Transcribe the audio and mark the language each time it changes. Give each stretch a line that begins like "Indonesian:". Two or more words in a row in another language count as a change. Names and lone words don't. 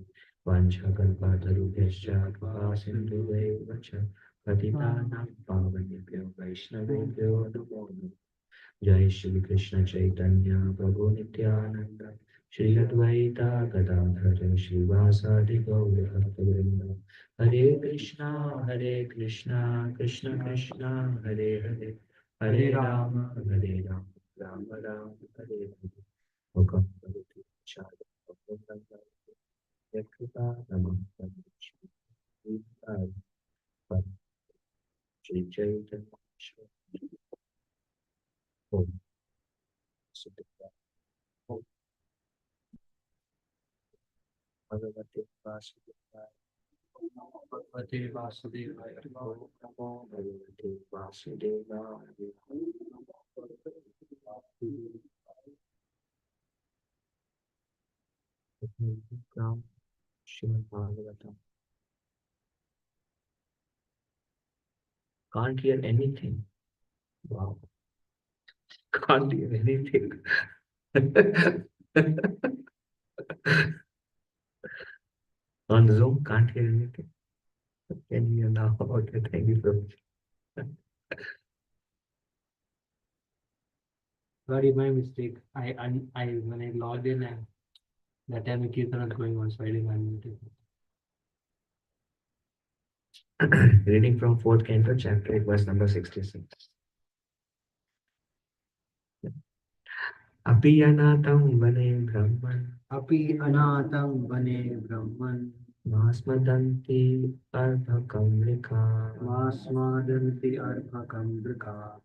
Sanskrit: वाञ्छाकल्पतरुभ्यश्च कृपा सिन्धुभ्यैव च पतितानां पावनेभ्यो वैष्णवेभ्यो नमो नमः। जय श्री कृष्ण चैतन्य प्रभु नित्यानंद श्री अद्वैता गदाधर श्रीवासादि गौर भक्तवृंद। हरे कृष्णा कृष्ण कृष्ण हरे हरे, हरे राम राम राम हरे हरे। मुखं करोति वाचालं यत्कृपा नमः श्री चैतन्य ओम सुखदेव ओम भगवते वासुदेवाय भगवते वासुदेवाय नमो नमो भगवते वासुदेवाय।
English: Srimad Bhagavatam. Can't hear anything. Wow. Can't hear anything. On Zoom, can't hear anything. Can you hear now? Okay, thank you so much. Sorry, my mistake. I when I logged in and that time the Kirtan was going on, so I didn't unmute it. Reading from 4th Canto, chapter 8, verse number 66.
Sanskrit: अपि अनातम् वने ब्रह्मन्. अपि अनातम् वने ब्रह्मन्. मास्मदन्ति अर्भकमृका. मास्मदन्ति अर्भकमृका.